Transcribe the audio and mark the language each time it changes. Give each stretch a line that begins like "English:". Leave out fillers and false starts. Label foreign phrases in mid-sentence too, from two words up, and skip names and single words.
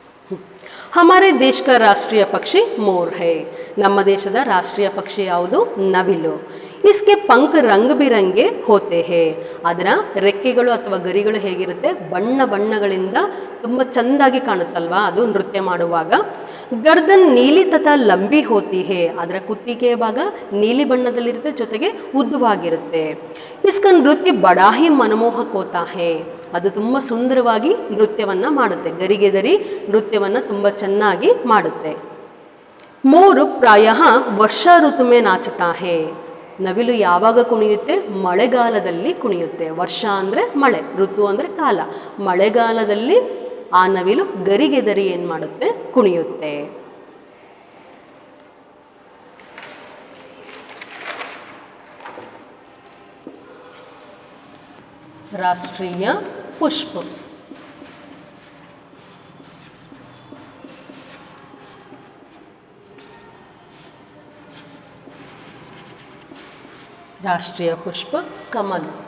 Hindi: हमारे देश का राष्ट्रीय पक्षी मोर है.
Kannada: ನಮ್ಮ ದೇಶದ ರಾಷ್ಟ್ರೀಯ ಪಕ್ಷಿ ಯಾವುದು? ನವಿಲು.
Hindi: इसके पंख रंग बिरंगे होते हैं.
Kannada: ಅದರ ರೆಕ್ಕೆಗಳು ಅಥವಾ ಗರಿಗಳು ಹೇಗಿರುತ್ತೆ? ಬಣ್ಣ ಬಣ್ಣಗಳಿಂದ ತುಂಬ ಚೆಂದಾಗಿ ಕಾಣುತ್ತಲ್ವಾ ಅದು ನೃತ್ಯ ಮಾಡುವಾಗ.
Hindi: गर्दन नीली तथा लंबी होती है.
Kannada: ಅದರ ಕುತ್ತಿಗೆಯ ಭಾಗ ನೀಲಿ ಬಣ್ಣದಲ್ಲಿರುತ್ತೆ, ಜೊತೆಗೆ ಉದ್ದವಾಗಿರುತ್ತೆ.
Hindi: इसका नृत्य बड़ा ही मनमोहक होता है.
Kannada: ಅದು ತುಂಬ ಸುಂದರವಾಗಿ ನೃತ್ಯವನ್ನು ಮಾಡುತ್ತೆ. ಗರಿಗೆದರಿ ನೃತ್ಯವನ್ನು ತುಂಬ ಚೆನ್ನಾಗಿ ಮಾಡುತ್ತೆ.
Hindi: मोर प्रायः वर्षा ऋतु में नाचता है.
Kannada: ನವಿಲು ಯಾವಾಗ ಕುಣಿಯುತ್ತೆ? ಮಳೆಗಾಲದಲ್ಲಿ ಕುಣಿಯುತ್ತೆ. ವರ್ಷ ಅಂದರೆ ಮಳೆ, ಋತು ಅಂದರೆ ಕಾಲ. ಮಳೆಗಾಲದಲ್ಲಿ ಆ ನವಿಲು ಗರಿಗೆದರಿ ಏನು ಮಾಡುತ್ತೆ? ಕುಣಿಯುತ್ತೆ.
Hindi: राष्ट्रीय पुष्प. राष्ट्रीय पुष्प कमल.